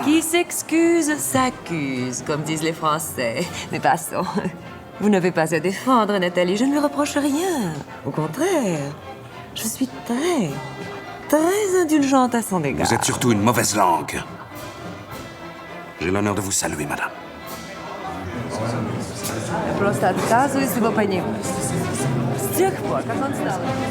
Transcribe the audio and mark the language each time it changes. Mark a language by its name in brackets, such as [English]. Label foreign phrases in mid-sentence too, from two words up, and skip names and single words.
[French] Qui s'excuse s'accuse, comme disent les Français. Mais passons. Vous n'avez pas à défendre, Nathalie. Je ne lui reproche rien. Au contraire, je suis très indulgente à son égard. Vous êtes surtout une mauvaise langue. J'ai l'honneur de vous saluer, madame. [Russian] Просто отказываюсь его понимать. С тех пор, как он стал...